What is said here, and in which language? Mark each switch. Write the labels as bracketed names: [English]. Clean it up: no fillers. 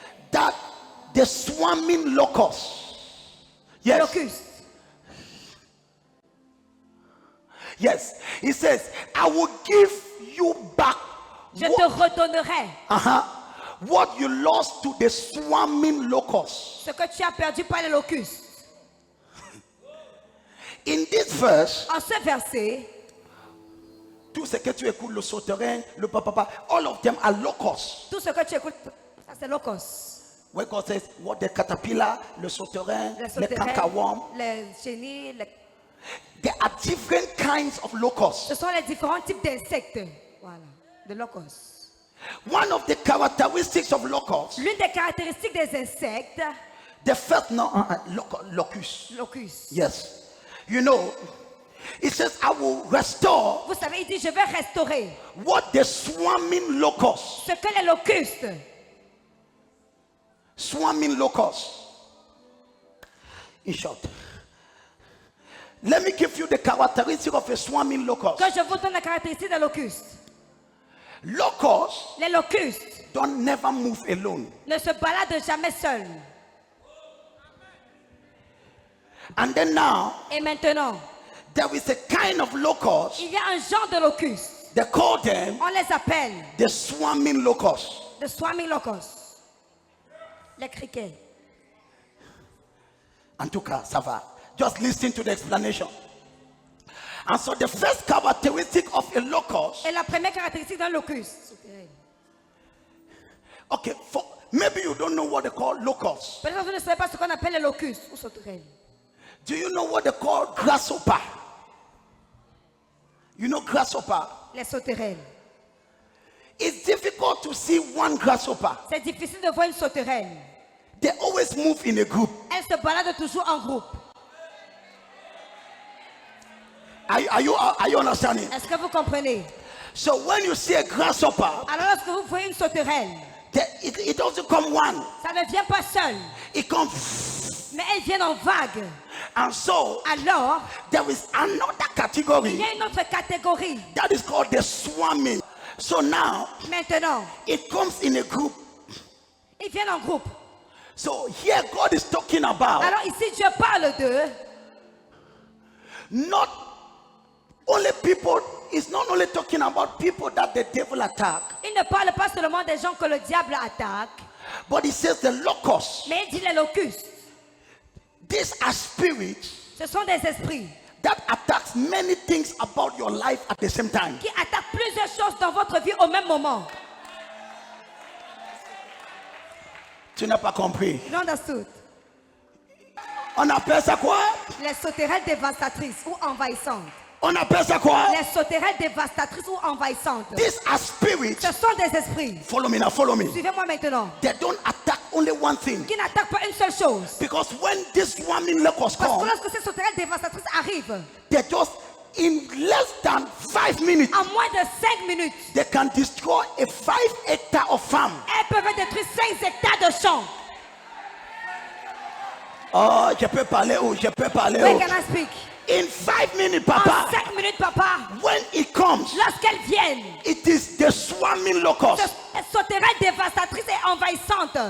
[English] that the swarming locusts. Yes. [French] locustes. [English] Yes. He says, I will give you back [French] Je te redonnerai [English] what you lost to the swarming locusts. [French] ce que tu as perdu par les locustes. [English] In this verse, [French] En ce verset, tout ce que tu écoutes, le sauterelle, le papa, [English] all of them are locusts. [French] tout ce que tu écoutes, ça c'est locust. [English] Where God says, what the caterpillar, [French] le sauterelle, Les le sauterelles, [English] cankerworm, [French] les chenilles, [English] there are different kinds of locusts. [French] ce sont les différents types d'insectes. Voilà, de locusts. [English] One of the characteristics of locusts, [French] L'une des caractéristiques des insectes, [English] the first locust. locust. Yes. You know, it says, I will restore [French] Vous savez, il dit, je vais restaurer [English] what the swarming locusts, [French] ce que les locustes, [English] swarming locusts. In short, let me give you the characteristic of a swarming locust. [French] que je vous donne la caractéristique des locustes. [English] Locusts [French] Les locustes [English] don't never move alone. [French] ne se baladent jamais seuls. [English] And then now, [French] Et maintenant, [English] there is a kind of locust, [French] il y a un genre de locustes. [English] they call them [French] On les appelle [English] the swarming locusts. the swarming locusts. [French] Les criquets. En tout cas, ça va. [English] Just listen to the explanation. And so the first characteristic of a locust, [French] Et la première caractéristique d'un locuste. [English] okay, maybe you don't know what they call locusts. [French] Peut-être que vous ne savez pas ce qu'on appelle les locustes ou sauterelles. [English] Do you know what they call grasshopper? You know grasshopper? [French] Les sauterelles. [English] It's difficult to see one grasshopper. [French] C'est difficile de voir une sauterelle. [English] They always move in a group. [French] Elle se balade toujours en groupe. [English] Are you understanding? [French] Est-ce que vous comprenez? [English] So when you see a grasshopper, [French] Alors lorsque vous voyez une sauterelle, [English] it doesn't come one. [French] ça ne vient pas seul, [English] It comes. [French] mais elle vient en vague. [English] And so [French] Alors, [English] there is another [French] il y [English] category [French] a une autre catégorie. [English] that is called the swarming. So now [French] Maintenant, [English] it comes in a group. [French] ils viennent en groupe. [English] So here God is talking about [French] Alors ici, Dieu parle de [English] not only people, it's not only talking about people that the devil attack, [French] il ne parle pas seulement des gens que le diable attaque, [English] but he says the locusts. [French] mais il dit les locustes. [English] These are spirits [French] Ce sont des esprits [English] that attacks many things about your life at the same time. [French] qui attaquent plusieurs choses dans votre vie au même moment. Tu n'as pas compris. [English] You understood? [French] On appelle ça quoi? Les sauterelles dévastatrices ou envahissantes. On appelle ça quoi? Les sauterelles dévastatrices ou envahissantes. [English] These are spirits. [French] Ce sont des esprits. [English] Follow me now, follow me. [French] Suivez-moi maintenant. [English] They don't attack only one thing. [French] Qui n'attaquent pas une seule chose. [English] Because when this swarming locusts [French] Parce que [English] come, [French] lorsque ces sauterelles dévastatrices arrivent, [English] they just, in less than 5 minutes, [French] en moins de 5 minutes, [English] they can destroy a 5-hectare of farm. [French] elles peuvent détruire 5 hectares de champs. Oh, je peux parler où? Je peux parler [English] Where [French] où? [English] can I speak? In 5 minutes, [French] En Papa, 5 minutes, papa, [English] when it comes, [French] lorsqu'elles viennent, [English] it is the swarming [French] ces [English] locust. [French] sauterelles dévastatrices et envahissantes,